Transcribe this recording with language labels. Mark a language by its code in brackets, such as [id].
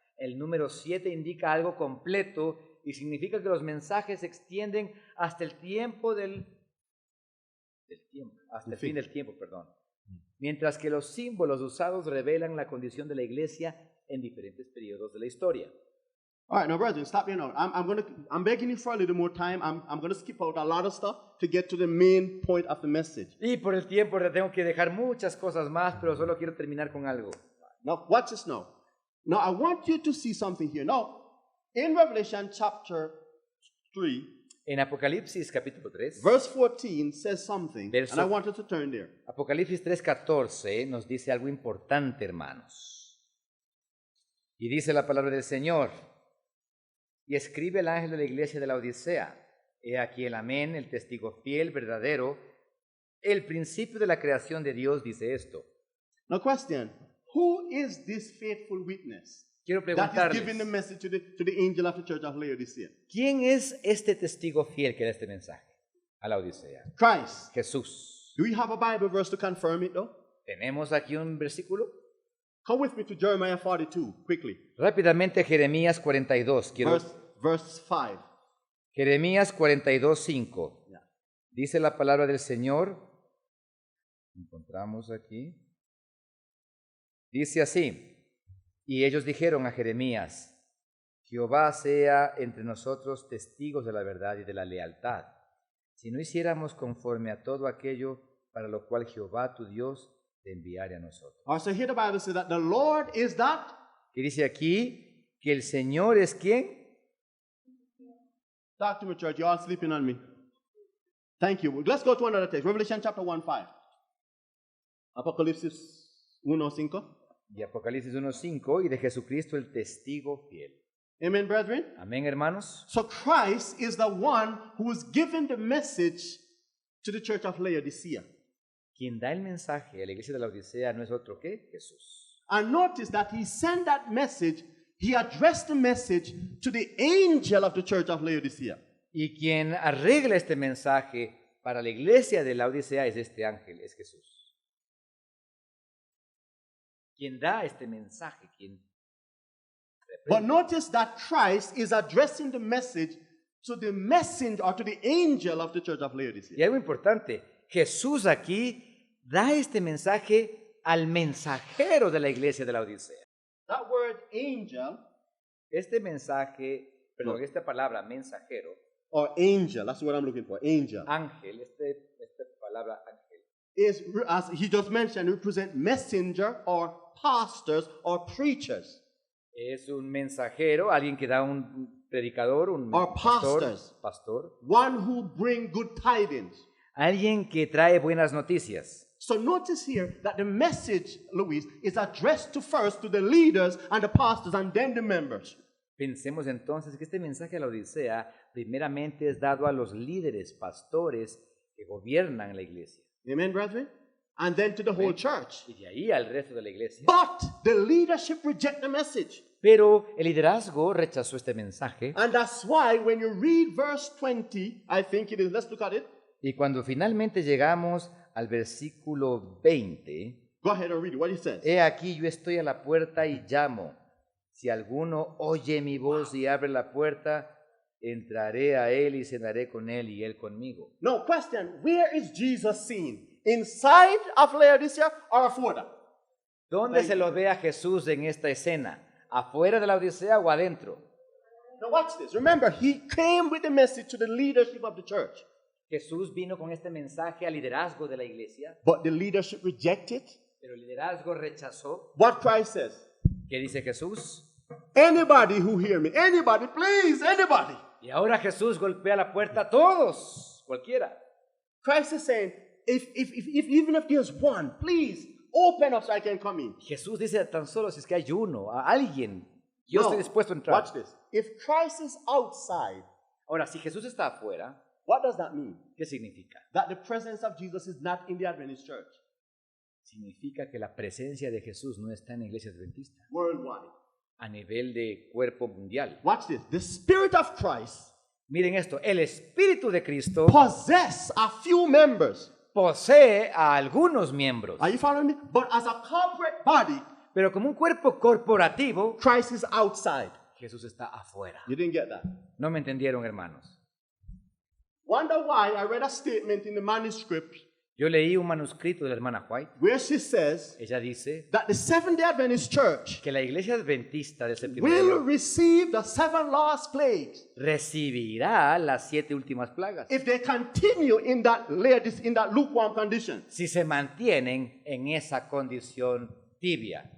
[es] El número 7 indica algo completo y significa que los mensajes se extienden hasta el tiempo hasta el fin del tiempo, perdón. Mientras que los símbolos usados revelan la condición de la iglesia en diferentes periodos de la historia. [en] All right, now, brethren, stop here now. I'm begging you for a little more time. I'm going to skip out a lot of stuff to get to the main point of the message. [es] Y por el tiempo le tengo que dejar muchas cosas más, pero solo quiero terminar con algo. [en] Now, watch this now. Now, I want you to see something here. Now, in Revelation chapter 3, [es] En Apocalipsis capítulo 3, [en] verse 14 says something, [es] Verso- [en] and I want you to turn there. [es] Apocalipsis 3:14 nos dice algo importante, hermanos. Y dice la palabra del Señor, y escribe el ángel de la iglesia de la Odisea, he aquí el amén, el testigo fiel, verdadero, el principio de la creación de Dios dice esto. [en] Now, question, who is this faithful witness [es] Quiero [en] that is giving the [es] preguntarles, [en] message to the angel of the church of Laodicea? [es] ¿quién es este testigo fiel que da este mensaje a la Odisea? [en] Christ. [es] Jesús. [en] Do you have a Bible verse to confirm it, though? [es] ¿Tenemos aquí un versículo? [en] Come with me to Jeremiah 42, quickly. [es] Rápidamente Jeremías 42. [en] Verse 5. [es] Jeremías 42:5. [en] Yeah. [es] Dice la palabra del Señor. Encontramos aquí. Dice así. Y ellos dijeron a Jeremías, Jehová sea entre nosotros testigos de la verdad y de la lealtad, si no hiciéramos conforme a todo aquello para lo cual Jehová tu Dios te enviare a nosotros. [en] All right, so here the Bible says that the Lord is that. [es] Y dice aquí que el Señor es ¿quién? [en] Talk to me, church. You're all sleeping on me. Thank you. Let's go to another text. Revelation chapter 1:5. [es] Apocalipsis 1:5. Y Apocalipsis 1:5 y de Jesucristo el testigo fiel. [en] Amen, brethren. [es] Amén, hermanos. [en] So Christ is the one who is giving the message to the church of Laodicea. [es] Quien da el mensaje a la iglesia de la Odisea no es otro que Jesús. [en] And notice that he sent that message, he addressed the message to the angel of the church of Laodicea. [es] Y quien arregla este mensaje para la iglesia de la Odisea es este ángel, es Jesús. Quien da este mensaje, quien [en] But notice that Christ is addressing the message to the messenger or to the angel of the church of [es] Y [en] Laodicea. [es] algo importante, Jesús aquí da este mensaje al mensajero de la iglesia de la Odisea. [en] That word angel [es] Este mensaje, perdón, No. esta palabra mensajero, [en] or angel, that's what I'm looking for, angel, [es] ángel, esta palabra ángel, [en] is, as he just mentioned, represent messenger or pastors or preachers. [es] es un mensajero, alguien que da un predicador, un [en] Or pastors. [es] pastor, [en] One who bring good tidings. [es] alguien que trae buenas noticias. [en] So notice here that the message, Luis, is addressed to first to the leaders and the pastors and then the members. [es] Pensemos entonces que este mensaje a la Odisea primeramente es dado a los líderes, pastores que gobiernan la iglesia. [en] Amen, brethren? And then to the whole church. [es] Y de ahí al resto de la iglesia. [en] But the leadership reject the message. [es] Pero el liderazgo rechazó este mensaje [en] And that's why when you read verse 20, I think it is, let's look at it. [es] y cuando finalmente llegamos al versículo 20, [en] Go ahead and read it, what it says. [es] he aquí yo estoy a la puerta y llamo. Si alguno oye mi voz y abre la puerta, entraré a él y cenaré con él y él conmigo. [en] No, question, where is Jesus seen? Inside of Laodicea or [es] afuera? ¿Dónde se lo ve a Jesús en esta escena? ¿Afuera de la Odisea o adentro? [en] Now watch this. Remember, he came with the message to the leadership of the church. [es] Jesús vino con este mensaje al liderazgo de la iglesia, [en] But the leadership rejected. [es] pero el liderazgo rechazó. [en] What Christ says. [es] ¿Qué dice Jesús? [en] Anybody who hear me, anybody, please, anybody. [es] Y ahora Jesús golpea la puerta a todos, cualquiera. [en] Christ is saying, even if there's one, please open up so I can come in. [es] Jesús dice tan solo si es que hay uno, a alguien, yo No, estoy dispuesto a entrar. [en] watch this. If Christ is outside, [es] Ahora, si Jesús está afuera, [en] what does that mean? [es] ¿qué significa? [en] That the presence of Jesus is not in the Adventist church [es] Significa que la presencia de Jesús no está en la iglesia adventista, [en] worldwide. [es] a nivel de cuerpo mundial. [en] Watch this. The Spirit of Christ [es] Miren esto, el Espíritu de Cristo [en] possess a few members. [es] posee a algunos miembros, [en] Are you following me? But as a corporate body, [es] pero como un cuerpo corporativo, [en] Christ is outside. [es] Jesús está afuera. [en] You didn't get that. [es] ¿No me entendieron, hermanos? [en] Wonder why I read a statement in the manuscript [es] Yo leí un manuscrito de la hermana White. [en] where she says [es] Ella dice [en] that the Seventh-day Adventist Church [es] que la iglesia adventista del séptimo [en] will [es] día [en] receive the 7 last plagues [es] recibirá las 7 últimas plagas [en] if they continue in that lukewarm condition. [es] si se mantienen en esa condición tibia,